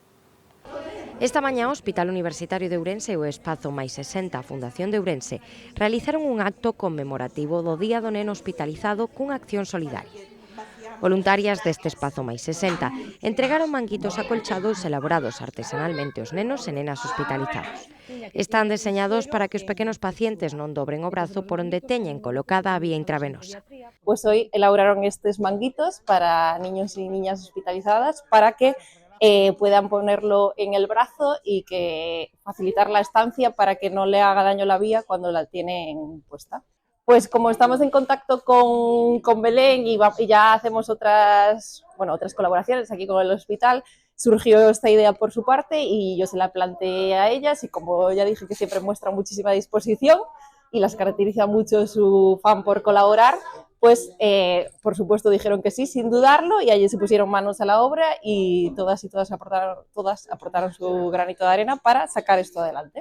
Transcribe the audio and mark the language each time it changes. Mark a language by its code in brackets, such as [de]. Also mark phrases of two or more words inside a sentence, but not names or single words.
[gl] Esta mañá o Hospital Universitario de Ourense e o Espazo Mais 60 Fundación de Ourense realizaron un acto conmemorativo do Día do Neno Hospitalizado cunha acción solidaria. Voluntarias deste Espazo Mais 60 entregaron manguitos acolchados elaborados artesanalmente aos nenos e nenas hospitalizados. Están deseñados para que os pequenos pacientes non dobren o brazo por onde teñen colocada a vía intravenosa. [es] Pues hoy elaboraron estos manguitos para niños y niñas hospitalizadas para que puedan ponerlo en el brazo y que facilitar la estancia para que no le haga daño la vía cuando la tienen puesta. Pues como estamos en contacto con Belén y ya hacemos otras colaboraciones aquí con el hospital, surgió esta idea por su parte y yo se la planteé a ellas y como ya dije que siempre muestra muchísima disposición y las caracteriza mucho su afán por colaborar, pues por supuesto dijeron que sí, sin dudarlo, y allí se pusieron manos a la obra y todas aportaron su granito de arena para sacar esto adelante.